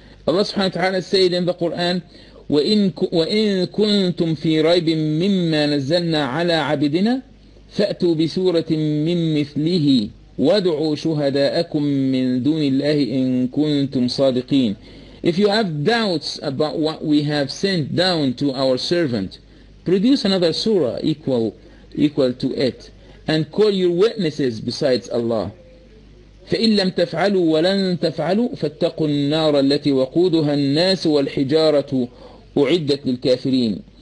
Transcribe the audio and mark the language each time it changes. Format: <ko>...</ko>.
<en>Allah subhanahu wa ta'ala said in the Qur'an,</en> <ar>وَإِن كُنْتُمْ فِي رَيْبٍ مِّمَّا نَزَّلْنَا عَلَى عَبْدِنَا فَأْتُوا بِسُورَةٍ مِّن مِثْلِهِ وَادْعُوا شُهَدَاءَكُم مِّن دُونِ اللَّهِ إِن كُنتُمْ صَادِقِينَ.</ar> <en>If you have doubts about what we have sent down to our servant, produce another surah equal to it, and call your witnesses besides Allah.</en> <ar>فإن لم تفعلوا ولن تفعلوا فاتقوا النار التي وقودها الناس والحجارة أعدت للكافرين.</ar>